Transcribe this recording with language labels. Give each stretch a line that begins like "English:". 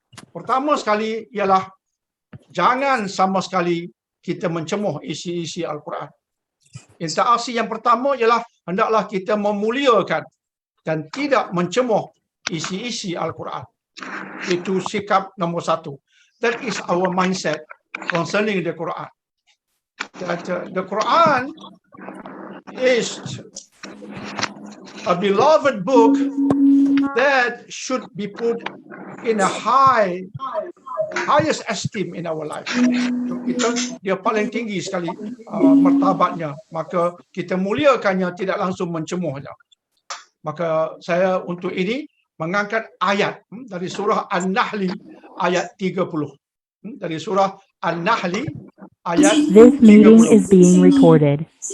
Malay: Pertama sekali ialah jangan sama sekali kita mencemuh isi-isi Al-Quran. Interaksi yang pertama ialah hendaklah kita memuliakan dan tidak mencemuh isi-isi Al-Quran. Itu sikap nombor satu.
English: That is our mindset concerning the Quran. That the Quran is a beloved book that should be put in a highest esteem in our life.
Malay: Kita dia paling tinggi sekali martabatnya. Maka kita muliakannya, tidak langsung mencemuhnya. Maka saya untuk ini mengangkat ayat dari surah An-Nahl ayat 30. Dari surah An-Nahl ayat 30.
English: This meeting is being recorded.